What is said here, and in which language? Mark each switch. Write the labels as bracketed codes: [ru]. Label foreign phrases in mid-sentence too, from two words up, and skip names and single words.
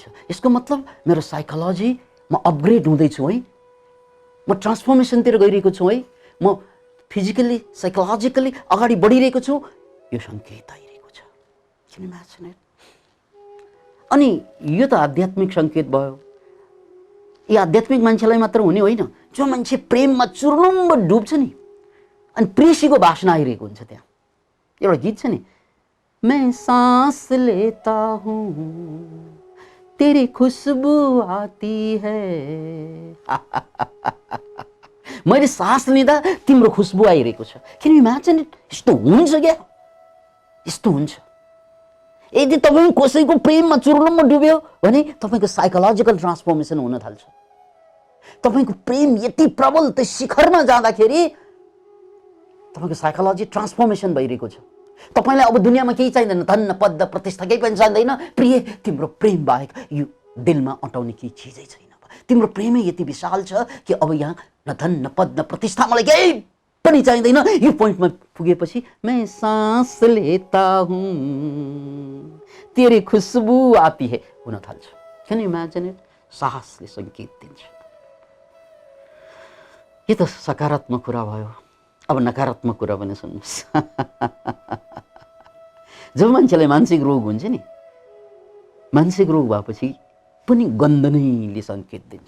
[ne] यसको मतलब मेरो साइकोलोजी म अपग्रेड हुँदैछु है, म ट्रान्सफर्मेसनतिर गइरहेको छु है, म [en] physically psychologically [ne] अगाडि बढिरहेको छु, यो सङ्केत आइरहेको छ। [en] can imagine it? [ne] अनि यो त आध्यात्मिक सङ्केत भयो। यो आध्यात्मिक मान्छेलाई मात्र हुने होइन, जो मान्छे प्रेममा चुर्लुम्ब डुब्छ नि, अनि प्रेसीको बास्ना आइरहेको हुन्छ। त्यहाँ एउटा गीत छ नि, [hi] मैं सांस लेता हूँ तेरी खुशबू आती है। [ne] मैले सास लिँदा तिम्रो खुशबू आइरहेको छ। [en] can imagine it? [ne] यस्तो हुन्छ क्या? यस्तो हुन्छ। यदि तपाईँ कसैको प्रेममा चुर्लुम्ब डुब्यो भने तपाईँको [en] psychological transformation [ne] हुन थाल्छ। तपाईँको प्रेम यति प्रबल त्यो शिखरमा जाँदाखेरि तपाईँको [en] psychology transformation [ne] भइरहेको छ। तपाईँलाई अब दुनियाँमा केही चाहिँदैन, धन पद प्रतिष्ठा केही पनि चाहिँदैन। प्रिय, तिम्रो प्रेम बाहेक यो दिलमा अटाउने केही चिजै छैन। तिम्रो प्रेमै यति विशाल छ कि अब यहाँ न धन न पद न प्रतिष्ठा, मलाई केही पनि चाहिँदैन। यो पोइन्टमा पुगेपछि [hi] मैं सांस लेता हूँ तेरी खुशबू आती है [ne] हुन थाल्छ। [en] can you imagine it? [ne] साहसले सङ्केत दिन्छ। यो त सकारात्मक कुरा भयो। अब नकारात्मक कुरा पनि सुन्नुहोस्। जब मान्छेलाई मानसिक रोग हुन्छ नि, मानसिक रोग भएपछि पनि गन्ध नैले सङ्केत दिन्छ।